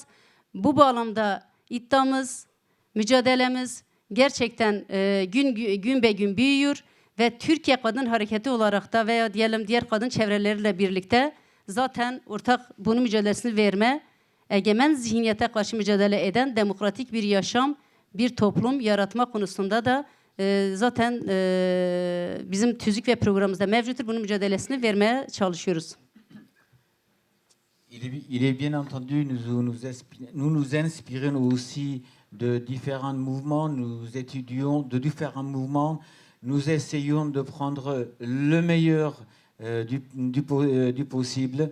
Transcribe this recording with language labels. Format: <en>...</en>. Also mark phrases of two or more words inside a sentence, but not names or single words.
<tr>Bu bağlamda iddiamız, mücadelemiz gerçekten gün be gün büyüyor ve Türkiye Kadın Hareketi olarak da veya diyelim diğer kadın çevreleriyle birlikte zaten ortak bunun mücadelesini verme egemen zihniyete karşı mücadele eden demokratik bir yaşam, bir toplum yaratma konusunda da zaten bizim tüzük ve programımızda mevcuttur. Bunun mücadelesini vermeye çalışıyoruz.</tr> <fr>Il est bien entendu, nous nous inspirons aussi de différents mouvements, nous étudions de différents mouvements, nous essayons de prendre le meilleur du possible.</fr>